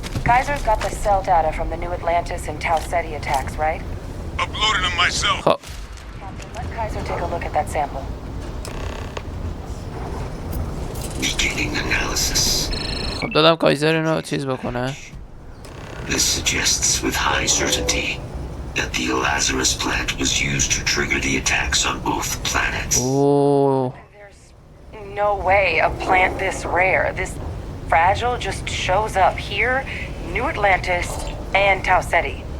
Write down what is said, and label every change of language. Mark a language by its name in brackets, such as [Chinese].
[English] Kaiser's got the cell data from the New Atlantis and Tau Ceti attacks, right? Uploaded them myself. Captain, let Kaiser take a look at that sample. Beginning analysis. [Persian] خب دادم کایزر اینو چیز بکنه. [English] This suggests with high certainty that the Lazarus plant was used to trigger the attacks on both planets. Oh. There's no way a plant this rare, this fragile, just shows up here, New Atlantis, and Tau Ceti.